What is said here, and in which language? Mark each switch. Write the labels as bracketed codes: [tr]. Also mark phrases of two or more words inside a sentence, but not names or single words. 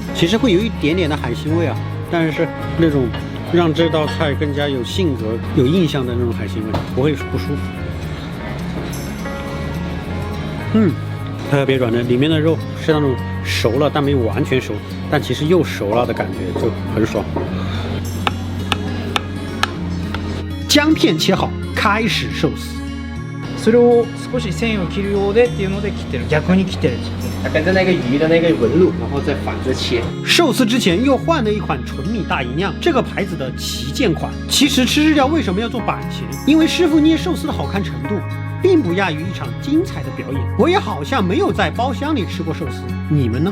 [zh] 其实会有一点点的海腥味啊，但是那种让这道菜更加有性格、有印象的那种海腥味，不会不舒服。特别软嫩，里面的肉是那种熟了但没有完全熟，但其实又熟了的感觉，就很爽。姜片切好，开始寿司。 [ja] それを少し線を切るようでっていうので切ってる、逆に切ってる。 [zh] 它跟着那个鱼的那个纹路，然后再反着切。寿司之前又换了一款纯米大吟酿，这个牌子的旗舰款。其实吃日料为什么要做板前？因为师傅捏寿司的好看程度，并不亚于一场精彩的表演。我也好像没有在包厢里吃过寿司，你们呢？